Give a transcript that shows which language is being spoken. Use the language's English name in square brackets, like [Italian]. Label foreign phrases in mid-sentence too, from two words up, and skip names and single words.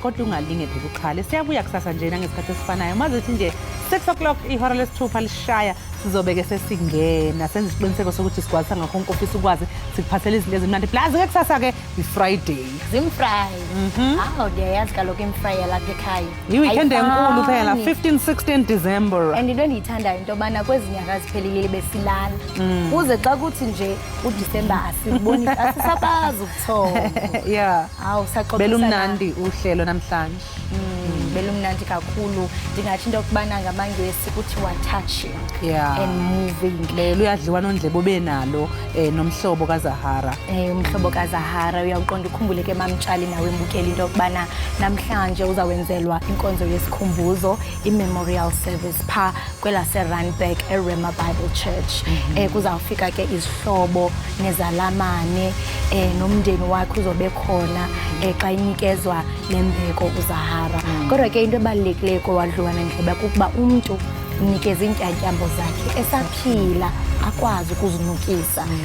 [Zulu] kodwa ungalingeke ukukhale siyabuya kusasa nje ngesikhathi esifanayo mazithi nje 6 o'clock ihora lesithupha lishaya sizobe ke sesingena senze isiqiniseko sokuthi sikwazi ngakho konke ofisa ukwazi sikuphathele izinto ezimnandi plus ke kusasa ke iFriday [Xhosa] Zimfry ndiyayazi kaloku imfry lapha ekhaya iweekend enkulu phela 15-16 December and into endiyithandayo into yobana kwezi nyanga ziphelile besilala kuze xa kuthi nje uDisemba asiboni asisakwazi ukuthoma yeah saqoqisa belumnandi uhlelo namhlanje belumnandi kakhulu ndingathi into yokubana ngamangesi kuthiwa [English] touching and moving [Xhosa] lelo uyadliwa nondlebo benalo nomhlobo kaZahara umhlobo kaZahara uyaqonda ukhumbule ke mamtshali nawe mbukeli into yokubana namhlanje uzawenzelwa inkonzo yesikhumbuzo imemorial service pha kwelaseRandburg eRhema Bible Church kuzawufika ke izihlobo nezalamane nomndeni wakhe uzobe khona xa inikezwa lembeko uZahara kodwa ke into ebalulekileyo kowadliwana ndleba kukuba umuntu unikeza intyantyambo zakhe esaphila akwazi ukuzinukisa